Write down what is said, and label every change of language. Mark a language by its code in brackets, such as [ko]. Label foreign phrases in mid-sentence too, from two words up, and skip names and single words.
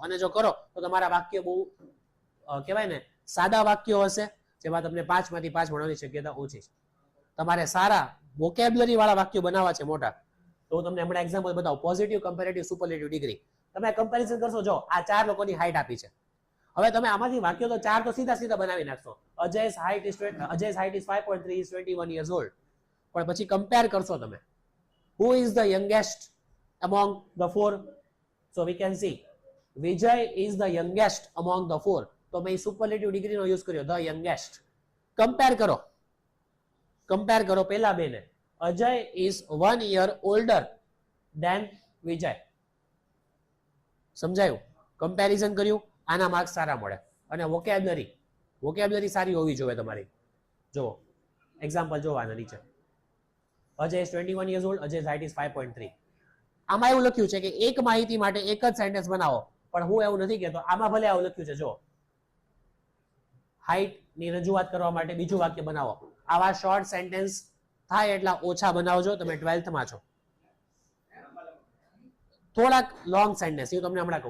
[gu] અને જો કરો તો તમારા વાક્ય બહુ કહેવાય ને સાદા વાક્યો હશે, જેમાં તમને 5 માંથી 5 મળવાની શક્યતા ઓછી છે. તમારે સારા વોકેબ્યુલરી વાળા વાક્યો બનાવવા છે મોટા, તો હું તમને હમણાં એક્ઝામ્પલ બતાવું. [en] positive, comparative, superlative degree. [gu] તમે કમ્પેરિઝન કરશો, જો આ 4 લોકોની હાઈટ આપી છે. હવે તમે આમાંથી વાક્યો તો 4 તો સીધા સીધા બનાવી નાખશો. [en] Ajay's height is 5.3 is 21 years old. [gu] પણ પછી કમ્પેર કરશો તમે, [en] who is the youngest among the 4? So we can see Vijay is the youngest among the 4. [gu] તો મેં [en] superlative degree [gu] યુઝ કર્યો, [en] the youngest. [gu] કમ્પેર કરો પેલા બેને. [en] Ajay is 1 year older than Vijay. [gu] સમજાયું? કમ્પેરિઝન કર્યું, આના માર્ક્સ સારા મળે. અને વોકેબ્યુલરી સારી હોવી જોઈએ તમારી. જો એક્ઝામ્પલ જો આના નીચે. [en] Ajay is 21 years old, Ajay's height is 5.3. [gu] આમાં એવું લખ્યું છે કે એક માહિતી માટે એક જ સેન્ટેન્સ બનાવો, પણ હું એવું નથી કહેતો. આમાં ભલે આવું લખ્યું છે, જો હાઈટ ની રજૂઆત કરવા માટે બીજું વાક્ય બનાવો. આવા [en] short sentence [gu] થાય એટલા ઓછા બનાવજો. તમે 12th માં છો. થોડાક [en] long sentence, [gu] હું તમને હમણાં કહું.